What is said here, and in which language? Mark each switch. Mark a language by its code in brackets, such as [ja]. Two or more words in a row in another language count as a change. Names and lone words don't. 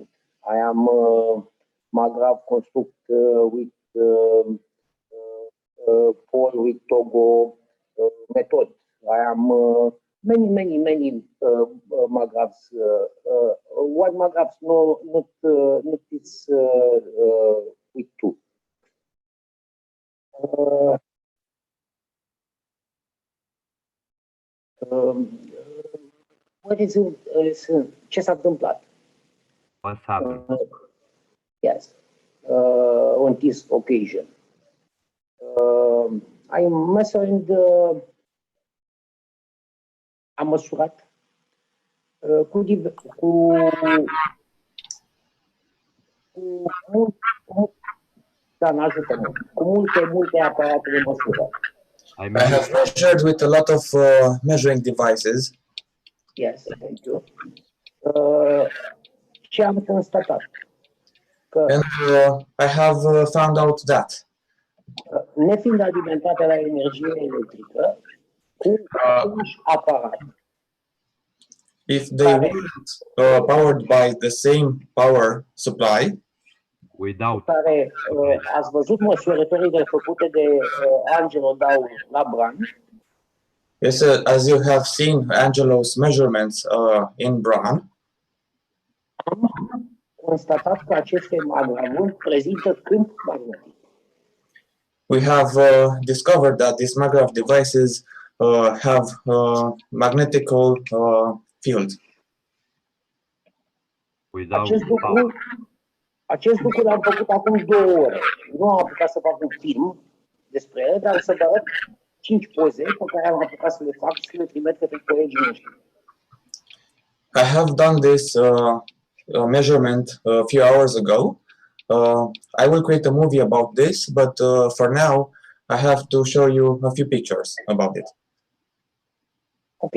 [en] I am magraph construct with Paul with Togo method. I am many magraphs. One magraph not is with two. [ro] Ce s-a întâmplat? [en] What's happened? Yes, on this occasion. I am measuring [ro] am măsurat cu multe aparate de măsură. [en] I have measured with a lot of measuring devices. Yes, thank you. [ro] Ce am constatat? [en] And I have found out that [ro] nefiind alimentate la energie electrică cu același aparat. [en] If they weren't powered by the same power supply, [ro] care ați văzut măsurătorile făcute de Angelo Dau la Bran. [en] yes, as you have seen Angelo's measurements in Bran, [ro] am constatat că aceste magravuri prezintă câmp magnetic. [en] we have discovered that these magraph devices have magnetical field. [ro] Acest lucru l-am făcut acum 2 ore. Nu am apucat să fac un film despre ele, dar să vă arăt 5 poze pe care am apucat să le fac și să le trimit către colegii noștri. [en] I have done this measurement a few hours ago. I will create a movie about this, but for now, I have to show you a few pictures about it. Okay.